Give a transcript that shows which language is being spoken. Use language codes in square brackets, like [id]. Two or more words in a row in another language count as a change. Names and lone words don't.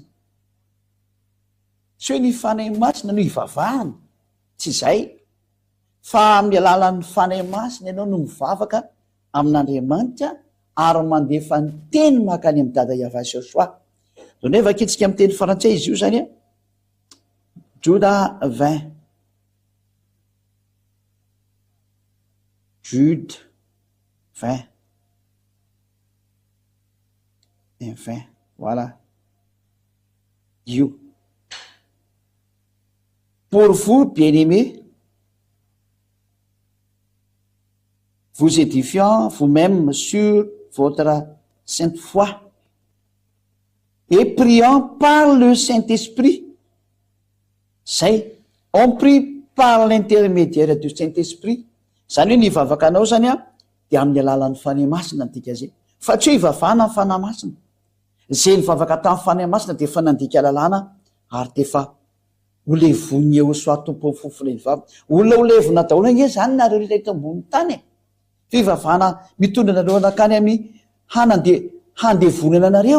[mg] Tsy hoe ny fanahy masina no ivavahana, tsy zay. Fa amin'ny alalan'ny fanahy masina ianao no mivavaka amin'Andriamanitra ary mandefa ny teny makany amin'ny dada Yahvé soa. Zao nefa vakitsika amin'ny teny frantsay izy io zany Joda 20. [fr] Jude 20. Et 20. Voilà. You. Pour vous, bien-aimés, vous édifiant vous-même sur votre sainte foi et priant par le Saint-Esprit. On prie par l'intermédiaire du Saint-Esprit. [mg] Zany hoe nivavaka anao zany de amin'ny alalan'ny fanahy masina ndika zay. Fa tsy hoe ivavahana amin'ny fanahy masina. Zay nivavaka tamin'ny fanahy masina de efa nandika lalàna ary de efa olevony eo soa tompo fofona ivavaka. Olona olevona daholo nge zany nareo rehetra ambony tany. Fivavahana mitondra nareo anakany amin'ny handevonana anareo.